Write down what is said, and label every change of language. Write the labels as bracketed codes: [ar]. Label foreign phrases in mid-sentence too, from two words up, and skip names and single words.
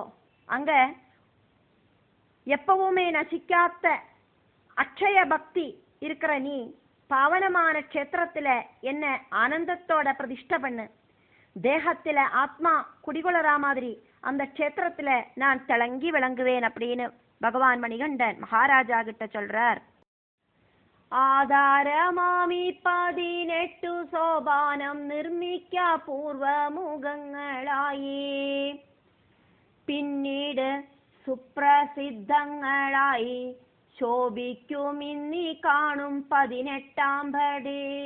[ta] அங்க எப்பவுமே நசிக்காத்த அக்ஷய பக்தி இருக்கிற நீ பாவனமான க்ஷேத்திரத்துல என்ன ஆனந்தத்தோட பிரதிஷ்ட பண்ணு. தேகத்துல ஆத்மா குடிகொளரா மாதிரி அந்த க்ஷேத்திரத்துல நான் திளங்கி விளங்குவேன் அப்படின்னு பகவான் மணிகண்டன் மகாராஜா கிட்ட சொல்றார். [ml] ആധാരമാമി 18 സോപാനം നിർമ്മിക്ക പൂർവമുഖങ്ങളായി. പിന്നീട് സുപ്രസിദ്ധങ്ങളായി ശോഭിക്കും ഇന്നി കാണും 18-ാം പടി.